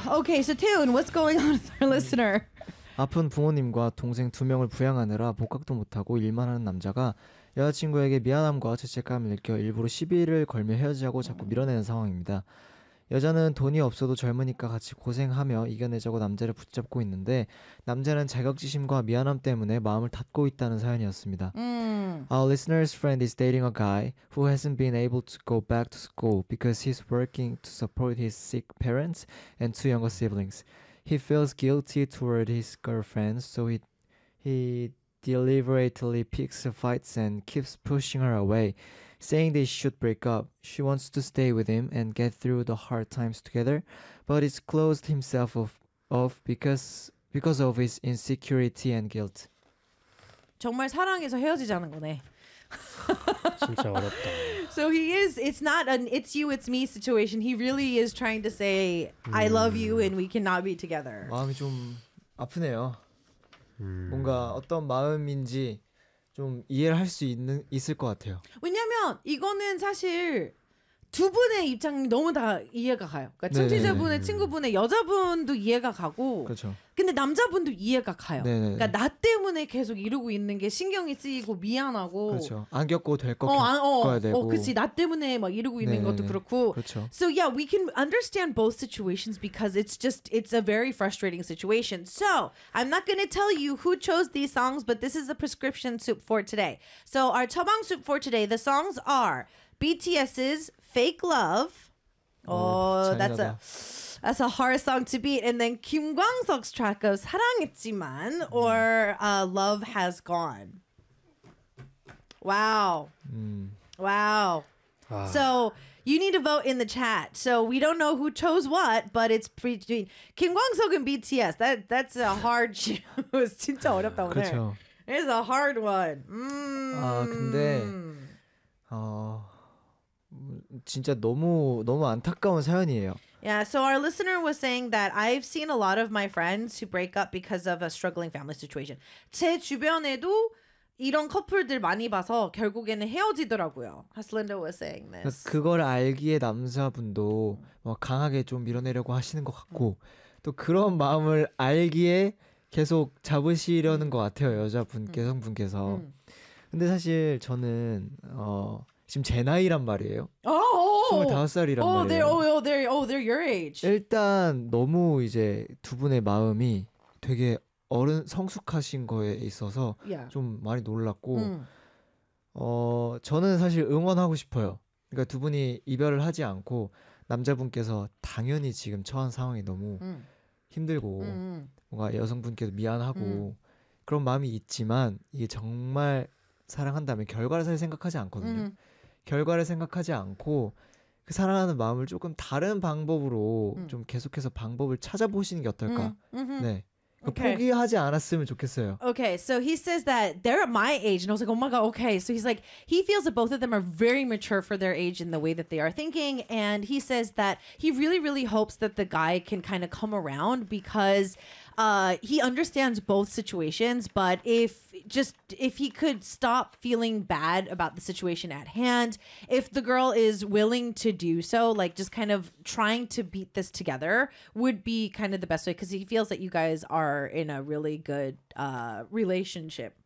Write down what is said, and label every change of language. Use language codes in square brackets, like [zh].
[en] Okay, so Taehoon, what's going on with our listener? [ko] 아픈 부모님과 동생 두 명을 부양하느라 복학도 못하고 일만 하는 남자가 여자친구에게 미안함과 죄책감을 느껴 일부러 시비를 걸며 헤어지자고 자꾸 밀어내는 상황입니다. 여자는 돈이 없어도 젊으니까 같이 고생하며 이겨내자고 남자를 붙잡고 있는데 남자는 자격지심과 미안함 때문에 마음을 닫고 있다는 사연이었습니다. [en] Our listener's friend is dating a guy who hasn't been able to go back to school because he's working to support his sick parents and two younger siblings. He feels guilty toward his girlfriend, so he deliberately picks fights and keeps pushing her away, saying they should break up. She wants to stay with him and get through the hard times together, but he's closed himself off because of his insecurity and guilt. [ko] 정말 사랑해서 헤어지자는 거네. 진짜 어렵다. [en] So he is, it's not an it's you, it's me situation. He really is trying to say, I love you and we cannot be together. [ko] 마음이 좀 아프네요. 뭔가 어떤 마음인지 좀 이해를 할 수 있을 것 같아요. 왜냐면 이거는 사실 두 분의 입장이 너무 다 이해가 가요. 그러니까 청취자분의 친구분의 여자분도 이해가 가고 그렇죠. 근데 남자분도 이해가 가요. 네네네. 그러니까 나 때문에 계속 이러고 있는 게 신경이 쓰이고 미안하고 그렇죠. 안 겪고 될 것 겪어야 되고 그렇지 나 때문에 막 이러고 있는 네네네. 것도 그렇고 그렇죠. [en] So yeah, we can understand both situations because it's a very frustrating situation. So I'm not gonna tell you who chose these songs, but this is the prescription soup for today. So our 처방 soup for today, the songs are BTS's Fake Love. Oh, that's a hard song to beat. And then Kim Kwang Seok's track of 사랑했지만 or Love Has Gone. Wow. Wow. So you need to vote in the chat. So we don't know who chose what, but it's between Kim Kwang Seok and BTS. That's a hard choose. [ko] 진짜 어렵다 오늘. 그렇죠. [en] It's a hard one. [ko] 아 근데 진짜 너무 너무 안타까운 사연이에요. [en] Yeah, so our listener was saying that I've seen a lot of my friends who break up because of a struggling family situation. [ko] 제 주변에도 이런 커플들 많이 봐서 결국에는 헤어지더라고요. [en] Haslinda was saying this. [ko] 그러니까 그걸 알기에 남자분도 뭐 강하게 좀 밀어내려고 하시는 것 같고 또 그런 마음을 알기에 계속 잡으시려는 것 같아요. 여자분께서 성분께서. 근데 사실 저는 지금 제 나이란 말이에요. 25살이란 말이에요. [en] They're your age. [ko] 일단 너무 이제 두 분의 마음이 되게 어른 성숙하신 거에 있어서 좀 많이 놀랐고 저는 사실 응원하고 싶어요. 그러니까 두 분이 이별을 하지 않고 남자분께서 당연히 지금 처한 상황이 너무 힘들고 뭔가 여성분께도 미안하고 그런 마음이 있지만 이게 정말 사랑한다면 결과를 사실 생각하지 않거든요. 결과를 생각하지 않고 그 사랑하는 마음을 조금 다른 방법으로 좀 계속해서 방법을 찾아보시는 게 어떨까? 네. [en] Okay. [ko] 포기하지 않았으면 좋겠어요. [en] Okay, so he says that they're at my age, and I was like, oh my god, okay. So he's like, he feels that both of them are very mature for their age in the way that they are thinking, and he says that he really, really hopes that the guy can kind of come around because he understands both situations, but if he could stop feeling bad about the situation at hand, if the girl is willing to do so, like just kind of trying to beat this together would be kind of the best way because he feels that you guys are in a really good relationship.